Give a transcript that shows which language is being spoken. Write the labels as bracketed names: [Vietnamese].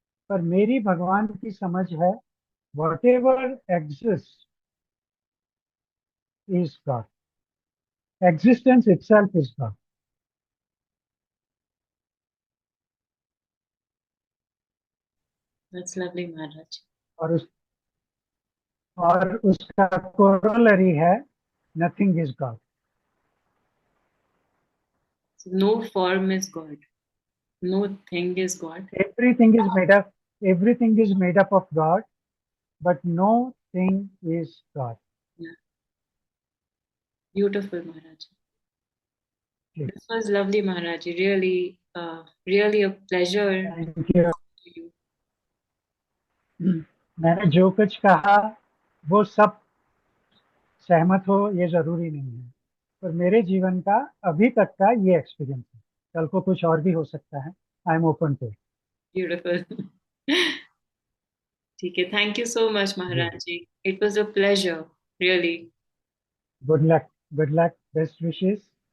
[Hindi] पर मेरी भगवान की समझ है, [English] Whatever exist is God, existence itself is God. That's lovely, Maharaj. [Hindi] और उसका कोरोलरी है, [English] Nothing is God. So no form is God, no thing is God. Everything is made up, everything is made up of God, but no thing is God. Yeah, beautiful, Maharaj. This was lovely, Maharaj. Really, really a pleasure thank you. to you. [Hindi] मैंने जो कुछ कहा वो सब सहमत हो ये जरूरी नहीं है, पर मेरे जीवन का अभी तक का ये एक्सपीरियंस है। कल को कुछ और भी हो सकता है, [English] I am open to. Beautiful. [Hindi] ठीक है, [English] thank you so much, [Hindi] ji, [English] Maharaj ji. It was a pleasure, really. Good luck, good luck, best wishes.